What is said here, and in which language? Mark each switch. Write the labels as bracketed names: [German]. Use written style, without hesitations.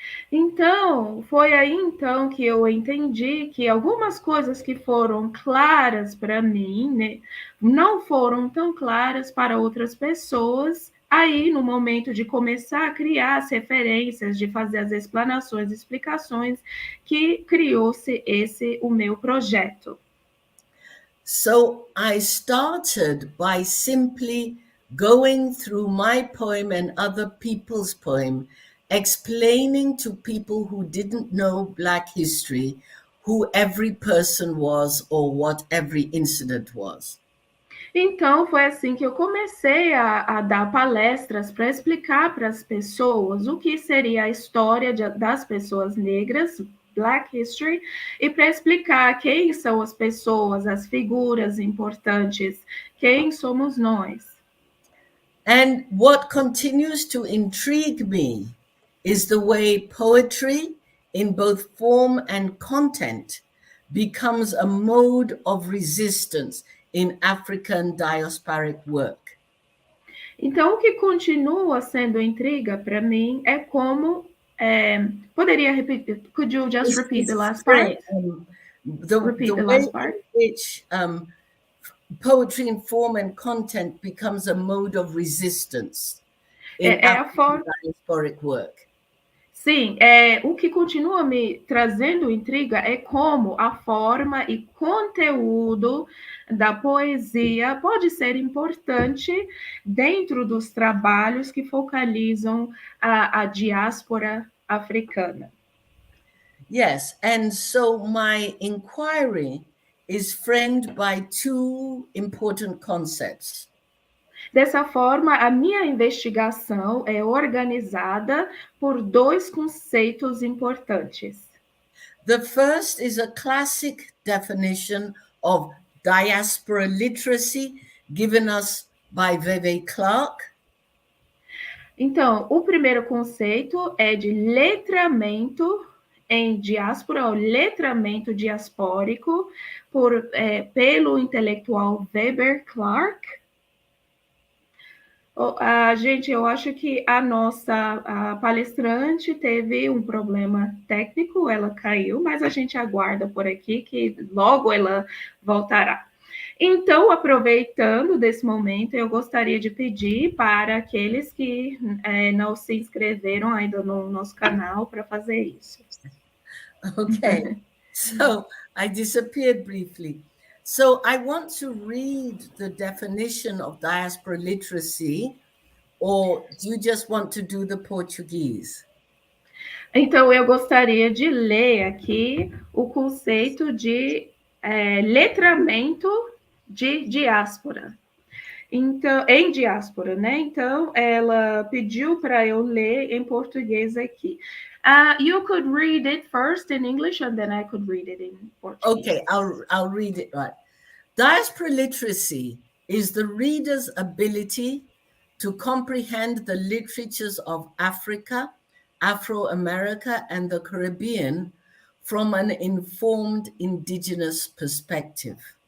[Portuguese] Então, foi aí então que eu entendi que algumas coisas que foram claras para mim, né, não foram tão claras para outras pessoas. Aí, no momento de começar a criar as referências, de fazer as explanações, explicações, que criou-se o meu projeto. [English] So I started by simply going through my poem and other people's poem, explaining to people who didn't know Black history who every person was or what every incident was. [Portuguese] Então, foi assim que eu comecei a dar palestras para explicar para as pessoas o que seria a história das pessoas negras, Black History, e para explicar quem são as pessoas, as figuras importantes, quem somos nós. [English] And what continues to intrigue me is the way poetry, in both form and content, becomes a mode of resistance in African diasporic work. [Portuguese] Então, o que continua sendo intriga para mim é como poderia repetir? [English] Could you just repeat the last part? The way in which poetry in form and content becomes a mode of resistance in African diasporic work. [Portuguese] Sim, o que continua me trazendo intriga é como a forma e conteúdo da poesia pode ser importante dentro dos trabalhos que focalizam a diáspora africana. [English] Yes, and so my inquiry is framed by two important concepts. [Portuguese] Dessa forma, a minha investigação é organizada por dois conceitos importantes. [English] The first is a classic definition of diaspora literacy given us by Veve Clark. [Portuguese] Então, o primeiro conceito é de letramento em diáspora, o letramento diaspórico, pelo intelectual Weber Clark. Gente, eu acho que a nossa palestrante teve um problema técnico, ela caiu, mas a gente aguarda por aqui que logo ela voltará. Então, aproveitando desse momento, eu gostaria de pedir para aqueles que não se inscreveram ainda no nosso canal para fazer isso. [English] Okay, so I disappeared briefly. So I want to read the definition of diaspora literacy, or do you just want to do the Portuguese? [Portuguese] Então, eu gostaria de ler aqui o conceito de letramento de diáspora. Então, em diáspora, né? Então, ela pediu para eu ler em português aqui. [English] You could read it first in English and then I could read it in Portuguese. Okay, I'll read it right. Diaspora literacy is the reader's ability to comprehend the literatures of Africa, Afro-America, and the Caribbean from an informed indigenous perspective.